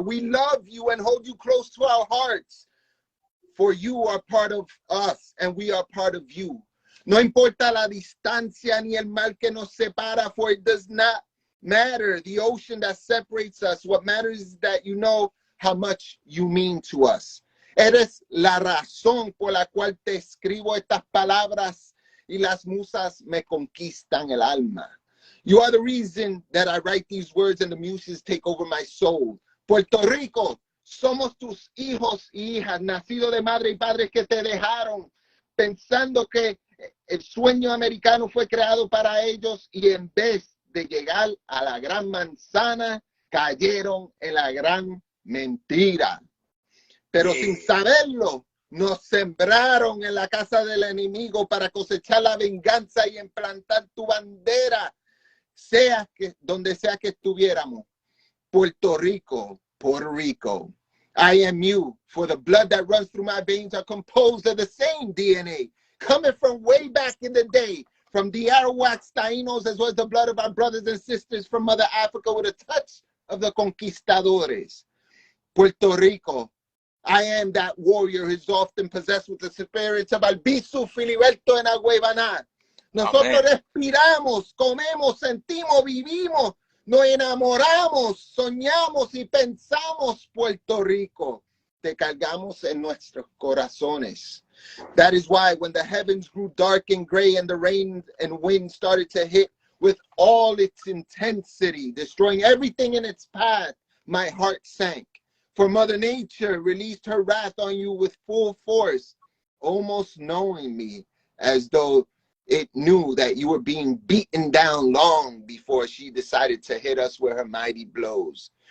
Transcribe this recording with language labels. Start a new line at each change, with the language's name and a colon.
English: We love you and hold you close to our hearts. For you are part of us and we are part of you.
Spanish: No importa la distancia ni el mal que nos separa,
English: for it does not matter the ocean that separates us. What matters is that you know how much you mean to us.
Spanish: Eres la razón por la cual te escribo estas palabras y las musas me conquistan el alma.
English: You are the reason that I write these words and the muses take over my soul.
Spanish: Puerto Rico, somos tus hijos y hijas, nacidos de madre y padres que te dejaron, pensando que el sueño americano fue creado para ellos y en vez de llegar a la gran manzana, cayeron en la gran mentira. Pero sin saberlo, nos sembraron en la casa del enemigo para cosechar la venganza y implantar tu bandera, donde sea que estuviéramos. Puerto Rico, Puerto Rico.
English: I am you, for the blood that runs through my veins are composed of the same DNA, coming from way back in the day, from the Arawaks, Taínos, as well as the blood of our brothers and sisters from Mother Africa with a touch of the conquistadores. Puerto Rico, I am that warrior who is often possessed with the spirits of Albizu, Filiberto, and Agüebaná.
Spanish: Nosotros respiramos, comemos, sentimos, vivimos, nos enamoramos, soñamos y pensamos, Puerto Rico. Te cargamos en nuestros corazones.
English: That is why when the heavens grew dark and gray and the rain and wind started to hit with all its intensity, destroying everything in its path, my heart sank. For Mother Nature released her wrath on you with full force, almost knowing me as though it knew that you were being beaten down long before she decided to hit us with her mighty blows.